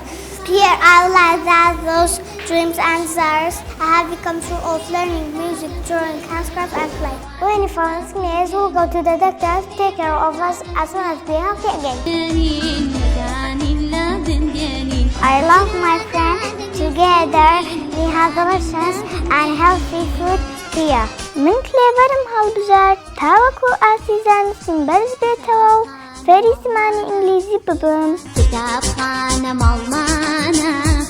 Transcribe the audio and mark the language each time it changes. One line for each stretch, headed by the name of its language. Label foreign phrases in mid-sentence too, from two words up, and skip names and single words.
English: Here, I realize that those dreams and desires I have become true of learning music, drawing, handcraft, and play. When you find sickness, we'll go to the doctor to take care of us as soon as we are healthy again. I love my friends. Together, we have delicious and healthy food here.
Central Kurdish: من کلێڤەرم هەڵبژار تاوەکو ئاسیزانستیم بەرز بێتەوە و فێری زمانی ئینگلیزی ببم. کتابخانە ماڵمانە